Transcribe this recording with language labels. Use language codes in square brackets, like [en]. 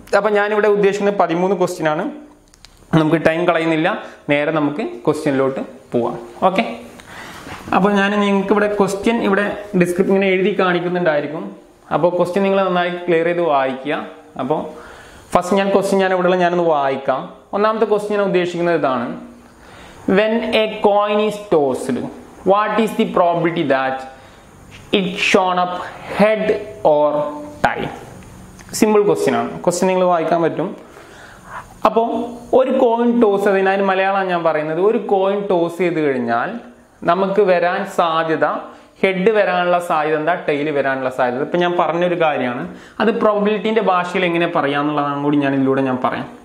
[ml] അപ്പൊ ഞാനിവിടെ ഉദ്ദേശിക്കുന്നത് 13 ക്വസ്റ്റ്യൻ ആണ്. നമുക്ക് ടൈം കളയുന്നില്ല, നേരെ നമുക്ക് ക്വസ്റ്റ്യനിലോട്ട് പോവാം. ഓക്കെ, അപ്പോൾ ഞാൻ നിങ്ങൾക്ക് ഇവിടെ ക്വസ്റ്റ്യൻ ഇവിടെ ഡിസ്ക്രിപ്ഷൻ ഇങ്ങനെ എഴുതി കാണിക്കുന്നുണ്ടായിരിക്കും. അപ്പോൾ ക്വസ്റ്റ്യൻ നിങ്ങൾ നന്നായി ക്ലിയർ ചെയ്ത് വായിക്കുക. അപ്പോൾ ഫസ്റ്റ് ക്വസ്റ്റ്യൻ ഇവിടെയുള്ള ഞാനൊന്ന് വായിക്കാം. ഒന്നാമത്തെ ക്വസ്റ്റ്യൻ ഞാൻ ഉദ്ദേശിക്കുന്നത് ഇതാണ്. [en] When a coin is tossed, what is the probability that it shown up head or tail? [ml] Simple question ആണ്. ക്വസ്റ്റ്യൻ നിങ്ങൾ വായിക്കാൻ പറ്റും. അപ്പോൾ ഒരു കോയിൻ ടോസ്, അതിന് മലയാളം ഞാൻ പറയുന്നത്, ഒരു കോയിൻ ടോസ് ചെയ്ത് കഴിഞ്ഞാൽ നമുക്ക് വരാൻ സാധ്യത, ഹെഡ് വരാനുള്ള സാധ്യത എന്താ, ടെയിൽ വരാനുള്ള സാധ്യത. ഇപ്പം ഞാൻ പറഞ്ഞൊരു കാര്യമാണ്, അത് പ്രോബിലിറ്റീൻ്റെ ഭാഷയിൽ എങ്ങനെ പറയാമെന്നുള്ളതാണ് കൂടി ഞാൻ ഇതിലൂടെ ഞാൻ പറയാം.